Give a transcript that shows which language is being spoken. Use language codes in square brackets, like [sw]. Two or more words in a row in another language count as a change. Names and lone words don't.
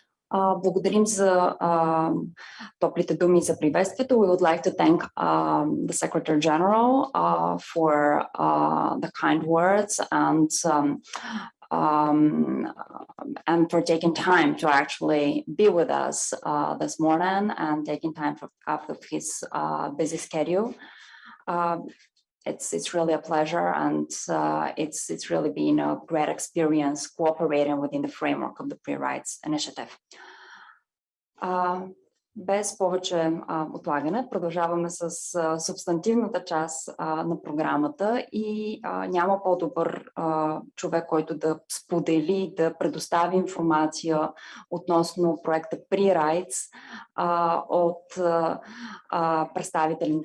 [bg] Благодарим за топлите думи за приветствието. [en] We would like to thank the Secretary General for the kind words and for taking time to actually be with us this morning and taking time out of his busy schedule. It's really a pleasure, and it's really been a great experience cooperating within the framework of the Pre-Rights Initiative. [bg] Без повече отлагане, продължаваме с субстантивната част на програмата и няма по-добър човек, който да сподели, да предостави информация относно проекта Pre-Rights от представители на